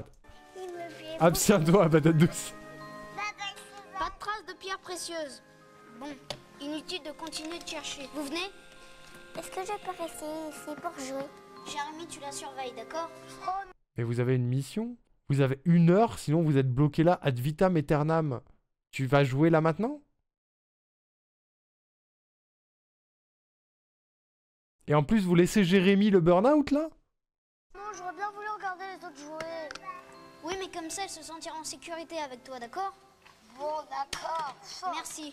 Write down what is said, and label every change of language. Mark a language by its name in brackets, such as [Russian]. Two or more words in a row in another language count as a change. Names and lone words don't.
[French] Abstiens-toi, patate douce. Pas de traces de pierres précieuses. Bon, inutile de continuer de chercher. Vous venez? Est-ce que je peux rester ici pour jouer? Jérémy, tu la surveilles, d'accord? Mais vous avez une mission? Vous avez 1 heure, sinon vous êtes bloqué là [Latin] ad vitam aeternam. [French] Tu vas jouer là maintenant? Et en plus, vous laissez Jérémy le burn-out là? Non, j'aurais bien voulu regarder les autres jouer. Oui, mais comme ça, elle se sentira en sécurité avec toi, d'accord? Bon, d'accord. Merci.